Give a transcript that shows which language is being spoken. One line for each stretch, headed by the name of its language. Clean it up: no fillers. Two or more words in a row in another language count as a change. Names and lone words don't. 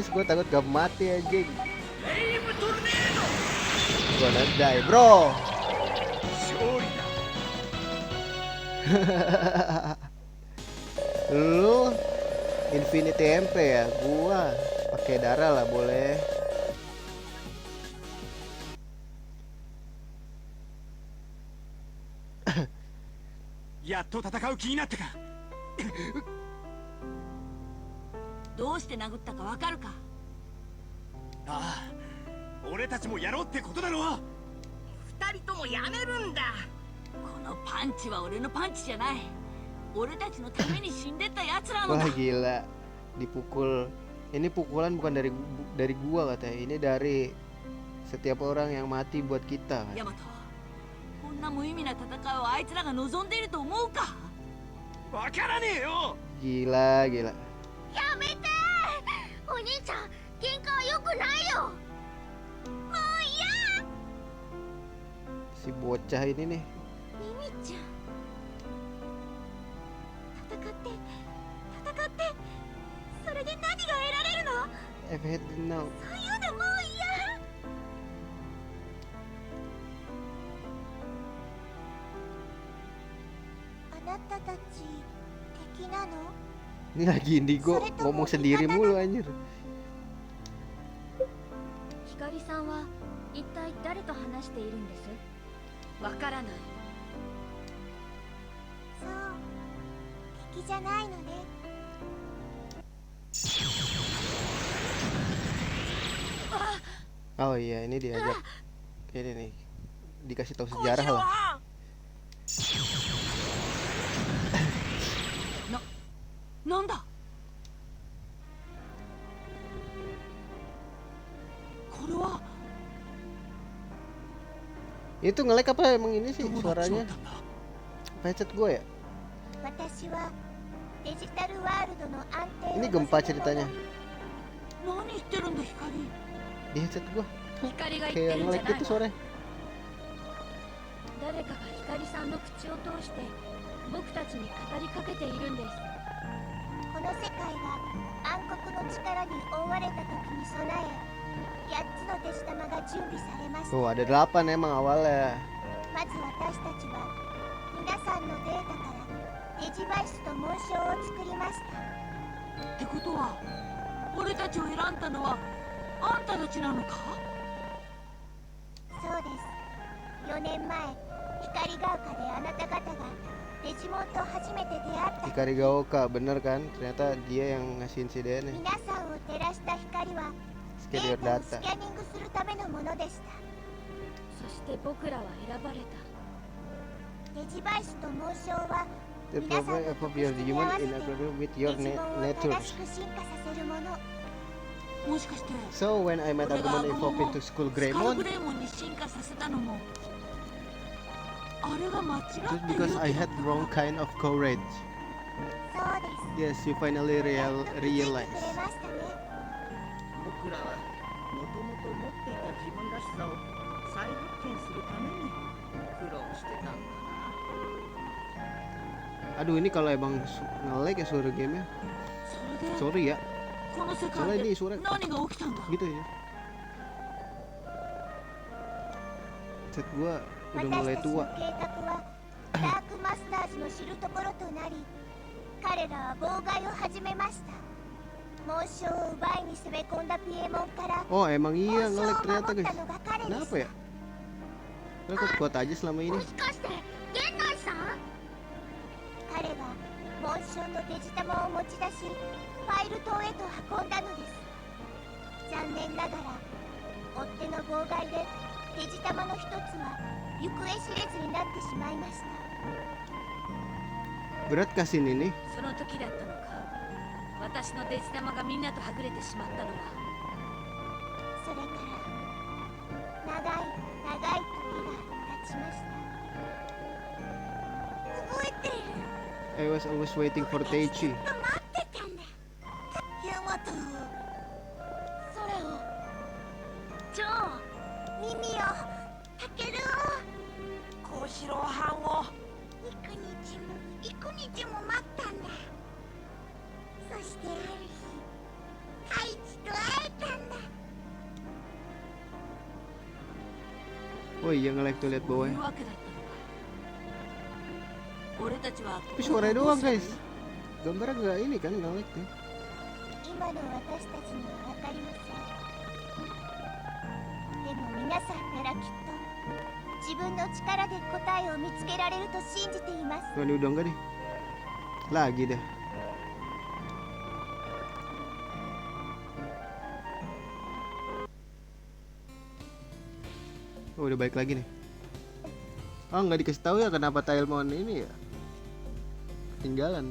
Indonesian: Gue takut gak mati anjing. Gue die, bro. Lu Infinity MP ya? Gua pakai darah lah boleh.
Japanese: やっと戦う気になったか。どうして殴ったかわかるか。ああ、俺たちもやろうってことだろ。二人ともやめるんだ。このパンチは俺のパンチじゃない。俺たちのために死んでった奴らのだ。
Indonesian: Wah gila, dipukul. Ini pukulan bukan dari gua katanya. Ini dari setiap orang yang mati buat kita.
Japanese: ヤマト、こんな無意味な戦いをあいつらが望んでいると思うか。わからねえよ。
Indonesian: Gila, gila.
Japanese: やめてお兄ちゃん、喧嘩は良くないよ。もう嫌。
Indonesian: Si bocah ini nih.
Japanese: ミミちゃん、戦ってそれで何が得られるの？
English: I've had now.
Japanese: そういうのもう嫌。あなたたち敵なの？
Indonesian: Ini lagi Indigo ngomong sendiri mulu anjir.
Japanese: ひかりさんは一体誰と話しているんです？わからない。そう敵じゃないのね。
Indonesian: Oh iya, ini diajak. Ini nih. Dikasih tahu sejarah lah.
Japanese: なんだ。これは
Indonesian: Itu nge-lag apa emang ini sih suaranya? Headset gue ya?
Japanese: 私はデジタルワールドの安定を
Indonesian: Ini gempa ceritanya
Japanese: 何言ってるんだ光。
Indonesian: di headset gue.
Japanese: 光が言って
Indonesian: Kayak
Japanese: るんじゃ
Indonesian: nge-lag
Japanese: ない
Indonesian: gitu
Japanese: の。
Indonesian: suaranya.
Japanese: 誰かが光さんの口を通して僕たちに語りかけているんです。この世界が暗黒の力に覆われた時に備え、8つのデジタマが準備されました。
Indonesian: Tuh ada 8 emang awalnya.
Japanese: まず私たちは皆さんのデータからデジバイスと紋章を作りました。ってことは俺たちを選んだのはあんたたちなのか。そうです。4年前、光が丘であなた方がデジモンと初めて出会った。
Indonesian: Hikari Gaoka, bener kan? Ternyata dia yang ngasih insidennya.
Japanese: 皆さんを照らした光は
English: Scan
Japanese: デ
English: your
Japanese: ータを
English: data.
Japanese: スキャニングするためのものでした。そして僕らは選ばれた。デジバイスと紋章は
English: The
Japanese: 皆さん
English: problem
Japanese: の
English: of your
Japanese: 特質に合
English: human
Japanese: わせ
English: in
Japanese: て
English: accordance with
Japanese: デ
English: your
Japanese: ジモンを
English: nature.
Japanese: 正しく進化させるもの。もしかして
English: So when I met
Japanese: 俺が Agumon アゴモン
English: evolved into Skull
Japanese: スカルグ Greymon, レイモンに進化させたのもあれが間違って
English: Just
Japanese: る
English: because I had wrong kind of courage.
Japanese: そうです
English: Yes, you finally
Japanese: 納得してくれ
English: realize.
Japanese: ましたね。僕らはもともと持っていた自分らしさを再発見するために苦労してたんだな。
Indonesian: Aduh, ini kalau emang nge-lag ya suara gamenya.
Japanese: それで
Indonesian: Sorry ya,
Japanese: この世
Indonesian: soalnya
Japanese: 界
Indonesian: ini
Japanese: で
Indonesian: suara
Japanese: 何が起きたんだ
Indonesian: gitu ya. Set gua udah
Japanese: 私
Indonesian: mulai
Japanese: たちの
Indonesian: tua.
Japanese: 計画はダークマスターズの知るところとなり、彼らは妨害を始めました。紋章を奪いに攻め込んだピエモンから
Indonesian: Oh, emang
Japanese: 紋
Indonesian: iya
Japanese: 章を
Indonesian: nge-lag
Japanese: 守
Indonesian: ternyata
Japanese: った
Indonesian: guys.
Japanese: のが彼で
Indonesian: Kenapa
Japanese: す。
Indonesian: ya? Mereka kuat aja selama ini.
Japanese: もしかして源内さん？彼は紋章とデジタマを持ち出し、ファイル島へと運んだのです。残念ながら追っ手の妨害でデジタマの一つは行方知れずになってしまいました。
Indonesian: Berat kasih ini nih.
Japanese: その時だったのか。私のデジ玉がみんなとはぐれてしまったのは。それから長い長い時が経ちました。覚えている。
English: I was always waiting for Teichi.
Japanese: 待ってたんだ。ヤマト。空を。ジョー。耳を。タケルを。小四郎藩を幾日も待ったんだ。そしてある日、太一と会えたんだ。
Indonesian: Oh iya nge-lag tuh lihat
Japanese: そうい
Indonesian: bawahnya.
Japanese: うわけだったのか。俺たちは
Indonesian: Tapi suaranya doang guys. Gambarnya nggak ini kan nge-lag tuh.
Japanese: 今の私たちには分かりません。でも皆さんならきっと自分の力で答えを見つけられると信じています。
Indonesian: Oh, ini udah enggak nih. Lagi dah. Oh, udah balik lagi nih. Oh, nggak dikasih tahu ya kenapa Tailmon ini ya ketinggalan.